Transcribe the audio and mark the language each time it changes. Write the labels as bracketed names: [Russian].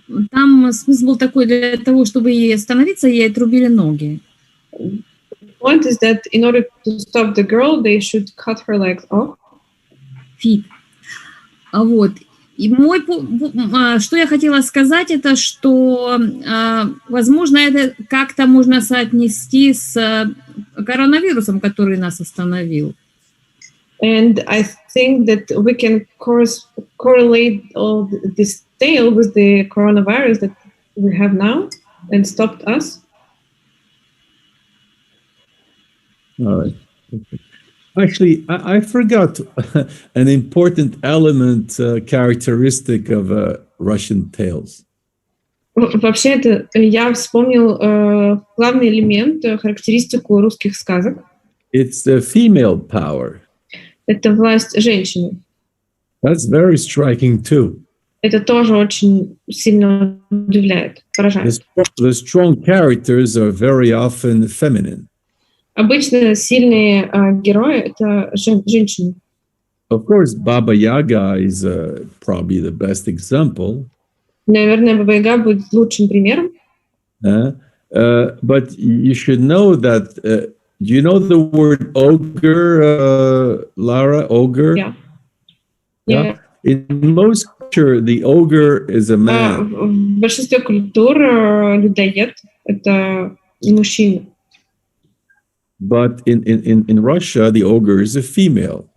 [Russian] Там смысл был такой: для того, чтобы ей остановиться, ей отрубили ноги. [English] The point is that in order to stop the girl, they should cut her legs off. Feet. Вот. [Russian] И что я хотела сказать, это что, возможно, это как-то можно соотнести с коронавирусом, который нас остановил. [English] And I think that we can correlate all this tale with the coronavirus that we have now and stopped us. All right. Okay. Actually, I forgot an important element, characteristic of Russian tales. [Russian] Вообще, это я вспомнил главный элемент, характеристику русских сказок. [English] It's the female power. [Russian] Это власть женщины. [English] That's very striking too. [Russian] Это тоже очень сильно удивляет, поражает. [English] The strong characters are very often feminine. [Russian] Обычно сильные герои — это женщины. [English] Of course, Baba Yaga is probably the best example. [Russian] Наверное, Баба Яга будет лучшим примером. [English] But you should know that Do you know the word ogre, Lara? Ogre? Yeah. Yeah. In most culture, the ogre is a man. [Russian] В большинстве культур людоед — это мужчина. [English] But in Russia, the ogre is a female.